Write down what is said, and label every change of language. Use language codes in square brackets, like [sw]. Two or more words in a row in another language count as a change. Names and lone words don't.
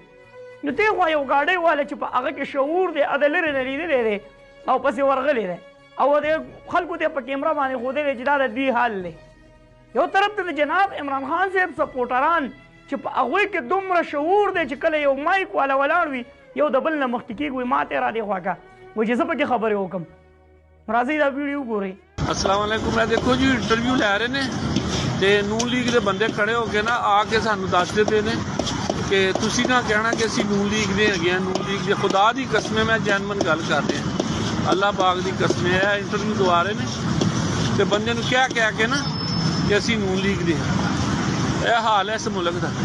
[ps] نو تی خوا یو ګاډۍ والا چې په هغه کې شعور دی د لرې نه لیدلی دی او پسې ورغلی دی او د خلکو ته په کیمره باندې ښودلی چې دا د دوی حال دی. یو طرف ته د جناب عمران خان صاحب سپورټران چې په هغوی کې دومره شعور دی چې کله یو مایک والا ولاړ وي یو د بل نه مخکې کېږي وایي ما ته را دې خوا کا وایي چې زه پکې خبرې وکړم. راځئ دا ویډیو ګورئ. [ar] السلام عليكم. [pa] میں ویکھو جی انٹرویو لے رہے نے تے نون لیگ دے بندے کھڑے ہو کے نا آکے سانوں دسدے پئے نے کہ تسی نا کہنا کہ اسی نون لیگ دے ہیگے آں، نون لیگ دے خدا دی قسم میں جینمن گل کر رہے ہیں اللہ پاک دی قسم ہے. انٹرویو دوا رہے نے تے بندے نوں کہہ کے نا کہ اسی نون لیگ دے ایہ حال ہے اس ملک دا.